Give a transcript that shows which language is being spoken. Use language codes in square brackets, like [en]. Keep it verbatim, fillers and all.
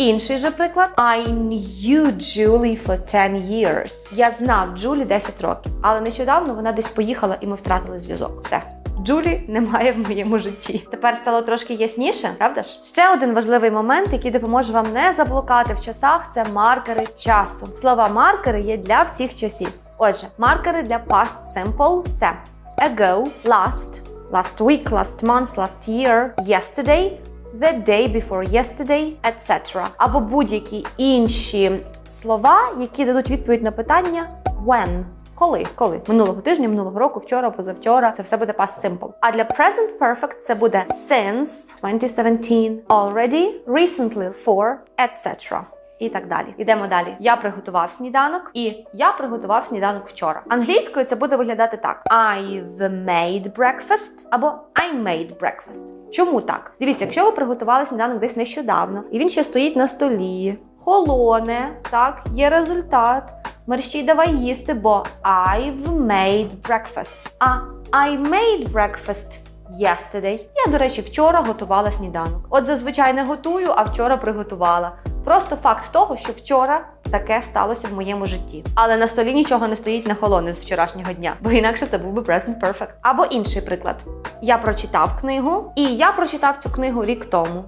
[uk] Інший же приклад. [en] I knew Julie for ten years. [uk] Я знав Джулі десять років, але нещодавно вона десь поїхала і ми втратили зв'язок. Все. Джулі немає в моєму житті. Тепер стало трошки ясніше, правда ж? Ще один важливий момент, який допоможе вам не заблукати в часах, це маркери часу. Слова маркери є для всіх часів. Отже, маркери для past simple – це ago, last, last week, last month, last year, yesterday, the day before yesterday, et cetera. Або будь-які інші слова, які дадуть відповідь на питання when. Коли? Коли? Минулого тижня, минулого року, вчора, позавчора. Це все буде past simple. А для present perfect це буде since, twenty seventeen, already, recently, for, et cetera. І так далі. Ідемо далі. Я приготував сніданок і я приготував сніданок вчора. Англійською це буде виглядати так. [en] I've made breakfast або I made breakfast. [uk] Чому так? Дивіться, якщо ви приготували сніданок десь нещодавно, і він ще стоїть на столі, холоне, так, є результат. Мерщій давай їсти, бо [en] I've made breakfast. А I made breakfast yesterday. [uk] Я, до речі, вчора готувала сніданок. От зазвичай не готую, а вчора приготувала. Просто факт того, що вчора таке сталося в моєму житті. Але на столі нічого не стоїть нахолоне з вчорашнього дня, бо інакше це був би present perfect. Або інший приклад. Я прочитав книгу, і я прочитав цю книгу рік тому.